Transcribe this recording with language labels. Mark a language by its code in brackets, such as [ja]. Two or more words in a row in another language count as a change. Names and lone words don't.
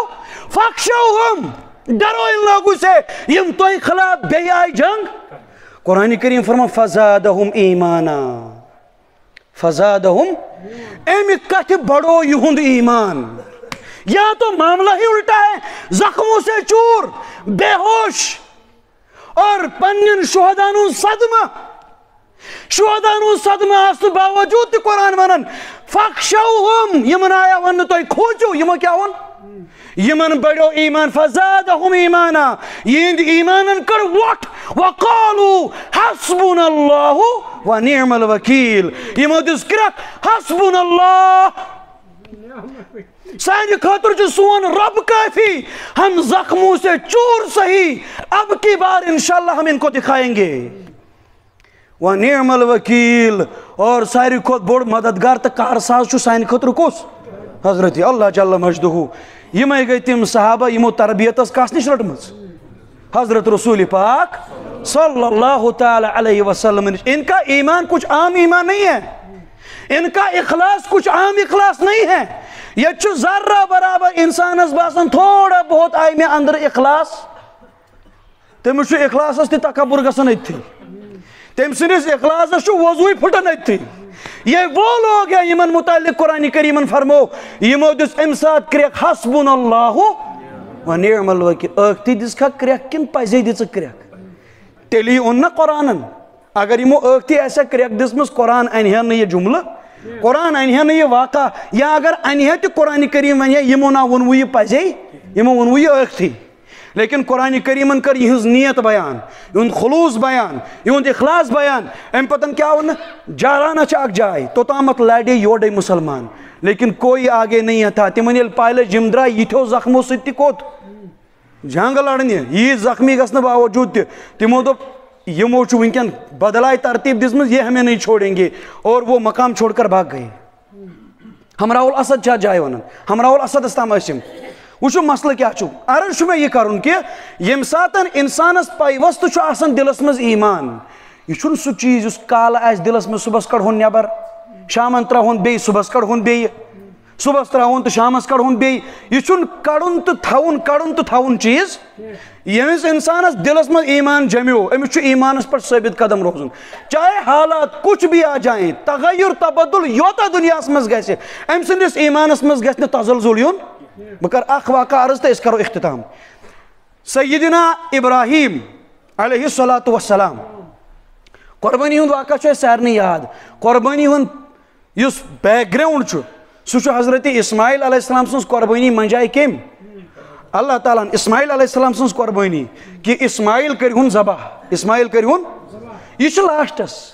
[ks] فخشوہم، ڈرٲیِن لٲگِو سے یِم تۄہہِ خلاف بیٚیہِ آیہِ جنگ. قرآن کریم فرما [ar] فزادہم ایمانا، [ks] فزادہم، امہِ کتھِ بڑو یِہُنٛد ایمان. [ur] یا تو معاملہ ہی الٹا ہے، زخموں سے چور، بے ہوش اور [ks] پنن شہدا'n ہُنٛد صدمہ، شہدا'n ہُنٛد صدمہ آسنہٕ باوجوٗد تہِ قرآن ونان فخشوہم، یِمن آیا وننہٕ تۄہہِ کھوٗژِو. یِمو کیٛاہ ووٚن؟ یِمن بڑیو ایمان. [ar] فزادہم ایمانا، [ks] یِہنٛدِ ایمانن کٔڑ وۄٹھ. [ar] وقالوا حسبنا اللہ ونعم الوکیل، [ks] یِمو دِژ کرٛٮ۪کھ [ar] حسبنا اللہ، [ks] سانہِ خٲطرٕ چھُ سون رب کٲفی، [ur] ہم زخموں سے چور صحیح، اب کی بار انشاءاللہ ہم ان کو دکھائیں گے. [ar] ونعم الوکیل، [ks] اور ساروی کھۄتہٕ بوٚڑ مددگار تہٕ کارساز چھُ سانہِ خٲطرٕ کُس؟ حضرت اللہ جل مجدہ. یِمے گٔے تِم صحابہ یِمو تربیت ٲس کس نِش رٔٹمٕژ؟ حضرت رسول پاک [ar] صلی اللہ تعالیٰ علیہ وسلم. [ur] ان کا ایمان کچھ عام ایمان نہیں ہے، ان کا اخلاص کچھ عام اخلاص نہیں ہے. [ks] یہ چھُ ذرہ برابر انسانس باسان تھوڑا بہت آئی مےٚ اندر اخلاص، تٔمِس چھُ اخلاصس تہِ تکبر گژھان أتھی، تٔمۍ سٕنٛدِس اخلاصس چھُ وضوٗے پھٕٹان أتھی. [ur] یہ وہ لوگ ہیں [ks] یِمن متعلق قرآن کریٖمن فرمو یِمو دِژ اَمہِ ساتہٕ کرٛٮ۪کھ [ar] حسبنا اللہ ونعم الوکیل [ks] ٲکھتٕے دِژکھا کرٛٮ۪کھ کِنہٕ پزے دِژٕکھ کرٛٮ۪کھ تیٚلی اوٚن نا قرآنن اگر یِمو ٲکھتٕے آسہِ ہا کرٛٮ۪کھ دِژمٕژ قرآن انہِ ہا نہٕ یہِ جملہٕ قرآن انہِ ہا نہٕ یہِ واقعہ یا اگر انہِ ہا تہِ قرآنِ کریم ونہِ ہا یِمو نا ووٚنوٕ یہِ پزے یِمو ووٚنوٕ یہِ ٲکھتٕے لیکن قرآنِ کریٖمن کٔر یِہٕنٛز نیت بیان یِہُنٛد خلوٗص بیان یِہُنٛد اخلاص بیان امہِ پتہٕ کیٛاہ ووٚن جارانہ چھِ اکھ جاے توٚتامتھ لڑے یورے مُسلمان لیکن کوئی [ur] آگے نہیں تھا [ks] تِمن ییٚلہِ پاے لٔج یِم درٛاے یِتھیو زخمو سۭتۍ تہِ کوٚت جنگ لڑنہِ ییٖتۍ زخمی گژھنہٕ باوجوٗد تہِ تِمو دوٚپ یِمو چھُ وٕنکٮ۪ن بدلاے ترتیٖب دِژمٕژ [ur] یہ ہمیں نہیں چھوڑیں گے اور وہ مقام چھوڑ کر بھاگ گئے [ks] ہمراہ الاسد چھِ اتھ جایہِ ونان ہمراہ الاسدس تام ٲسۍ یِم وٕچھو مسلہٕ کیٛاہ چھُ عرض چھُ مےٚ یہِ کَرُن کہِ ییٚمہِ ساتہٕ اِنسانس پیوستہٕ چھُ آسان دِلس منٛز ایٖمان یہِ چھُنہٕ سُہ چیٖز یُس کالہٕ آسہِ دِلس منٛز صُبحس کڑہون نٮ۪بر شامن ترٛاوہون بیٚیہِ صُبحس کڑہون بیٚیہِ صُبحس ترٛاوہون تہٕ شامس کڑہون بیٚیہِ یہِ چھُنہٕ کڑُن تہٕ تھاوُن چیٖز ییٚمِس اِنسانس دِلس منٛز ایٖمان جمیو أمِس چھُ ایٖمانس پٮ۪ٹھ ثٲبت قدم روزُن [ur] چاہے حالات کچھ بھی آ جائیں [ks] تغیر تبدل یوٗتاہ دُنیاہس منٛز گژھِ أمۍ سٕنٛدِس ایٖمانس منٛز گژھِ نہٕ تزلزل یُن بہٕ کرٕ اکھ واقعہ عرض تہٕ أسۍ کرو اختتام سیدنا ابراہیم [ar] علیہ الصلاۃ والسلام [ks] قۄربٲنی ہُنٛد واقعہ چھُ اَسہِ سارنٕے یاد قۄربٲنی ہُنٛد یُس بیک گراوُنٛڈ چھُ سُہ چھُ حضرت اسماعیل [ar] علیہ السلام [ks] سٕنٛز قۄربٲنی منجاے کٔمۍ اللہ تعالیٰ ہن اسماعیل [ar] علیہ السلام [ks] سٕنٛز قۄربٲنی کہِ اسماعیل کٔرۍہُن ذبح اسماعیل کٔرۍہُن یہِ چھُ لاسٹس